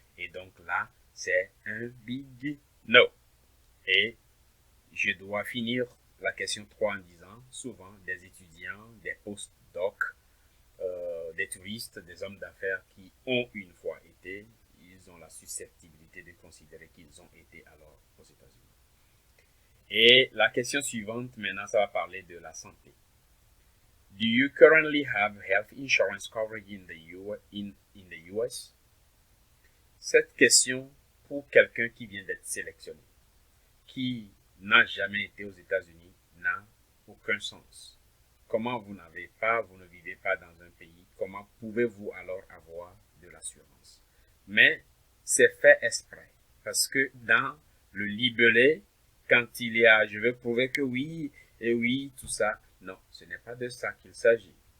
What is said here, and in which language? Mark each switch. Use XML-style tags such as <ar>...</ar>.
<fr>Et donc là, c'est un</fr> <en>big no.</en> <fr>Et je dois finir la question 3 en disant, souvent, des étudiants, des post-docs, des touristes, des hommes d'affaires qui ont une fois été, ils ont la susceptibilité de considérer qu'ils ont été alors aux États-Unis. Et la question suivante, maintenant, ça va parler de la santé.</fr> <en>Do you currently have health insurance coverage in the US?</en> <fr>Cette question, pour quelqu'un qui vient d'être sélectionné, qui n'a jamais été aux États-Unis, n'a aucun sens. Comment vous ne vivez pas dans un pays, comment pouvez-vous alors avoir de l'assurance? Mais c'est fait exprès, parce que dans le libellé, quand il y a, je veux prouver que oui, et oui, tout ça, non, ce n'est pas de ça qu'il s'agit.</fr>